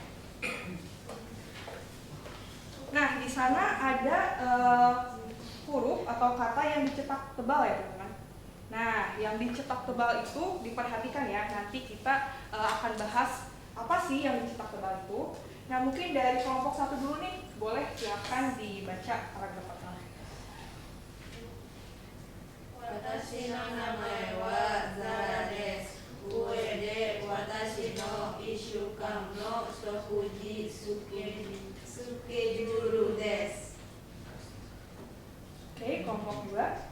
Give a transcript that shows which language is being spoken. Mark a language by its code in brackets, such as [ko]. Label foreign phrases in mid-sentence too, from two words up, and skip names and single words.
[id] Nah, di sana ada huruf atau kata yang dicetak tebal ya teman-teman. Nah, yang dicetak tebal itu diperhatikan ya. Nanti kita akan bahas apa sih yang dicetak tebal itu. Nah, mungkin dari kelompok 1 dulu nih, boleh silakan dibaca paragraf pertama. [ja] 私の名前はザラです。上で私の1週間の食事スケジュールです。 [id] Oke, kelompok 2.